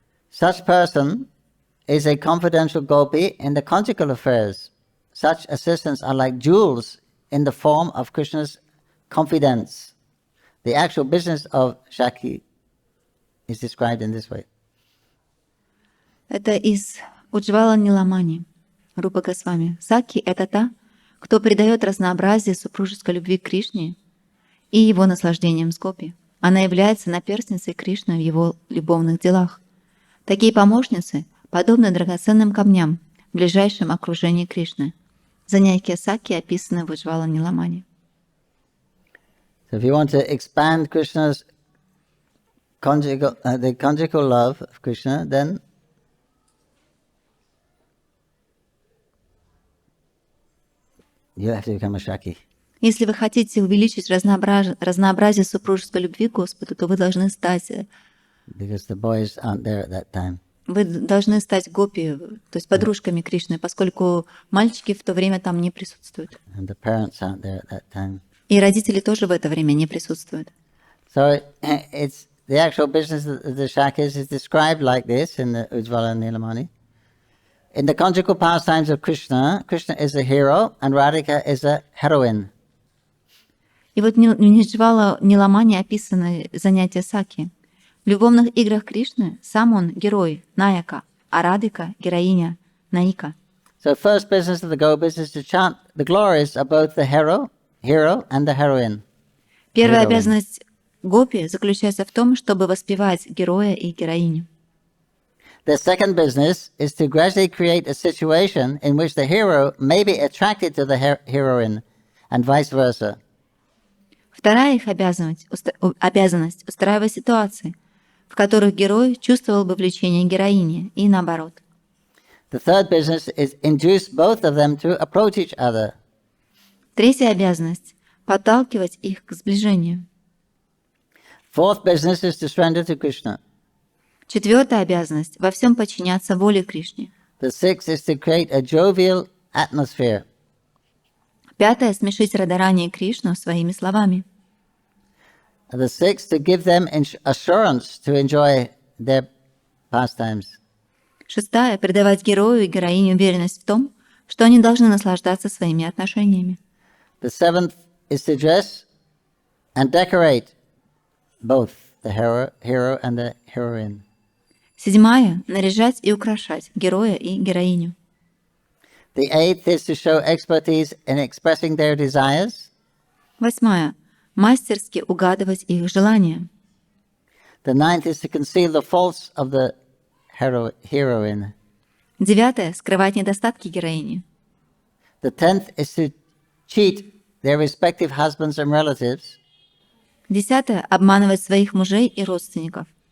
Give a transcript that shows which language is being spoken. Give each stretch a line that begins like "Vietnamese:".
English: Such person is a confidential gopi in the conjugal affairs. Such assistants are like jewels in the form of Krishna's confidence. The actual business of Shaki is described in this way.
Russian: Это из Уджвала Ниламани, Рупа Госвами. Саки — это та, кто придает разнообразие супружеской любви к Кришне и его наслаждением с Гопи. Она является наперстницей Кришны в его любовных делах. Такие помощницы подобны драгоценным камням в ближайшем окружении Кришны. Занятия Саки описаны в Уджвала Ниламани.
English: So if you want to expand Krishna's the conjugal love of Krishna, then you have to become a Shaki.
Russian: Если вы хотите увеличить разнообразие супружеской любви к Господу, то вы должны стать...
English: Because the boys aren't there at that time.
Russian: Вы должны стать гопи, то есть подружками Кришны, поскольку мальчики в то время там не присутствуют.
English: And the parents aren't there at that time.
Russian: И родители тоже в это время не присутствуют.
English: So it's the actual business of the Shakis is described like this in the Ujjvala Nilamani. In the conjugal pastimes of Krishna, Krishna is a hero and Radhika is a heroine.
Russian: И вот в Уджвала Ниламани описаны занятия Саки. В любовных играх Кришны сам он герой, Наяка, а Радhika — героиня, Наика.
English: So first business of the gopis is to chant the glories of both the hero and the heroine.
Russian: Первая обязанность гопи заключается в том, чтобы воспевать героя и героиню.
English: The second business is to gradually create a situation in which the hero may be attracted to the heroine and vice versa.
Russian: Вторая их обязанность — устраивать ситуации, в которых герой чувствовал бы влечение героини, и наоборот.
English: The third business is induce both of them to approach each other.
Russian: Третья обязанность — подталкивать их к сближению.
English: Fourth business is to surrender to Krishna.
Russian: Четвертая обязанность — во всем подчиняться воле Кришне.
English: The sixth is to create a jovial atmosphere.
Russian: Пятое — смешить Радарани и Кришну своими словами.
English: The sixth, to give them assurance to enjoy their pastimes.
Russian: Шестая — придавать герою и героине уверенность в том, что они должны наслаждаться своими отношениями.
English: The seventh is to dress and decorate both the hero and the heroine.
Russian: Седьмая — наряжать и украшать героя и героиню.
English: The eighth is to show expertise in expressing their desires.
Russian: Восьмая — мастерски угадывать их желания.
English: The ninth is to conceal the faults of the heroine.
Russian: Девятое — скрывать недостатки героини.
English: The 10th is to cheat their respective husbands and relatives.
Russian: Десятое — обманывать своих мужей и родственников.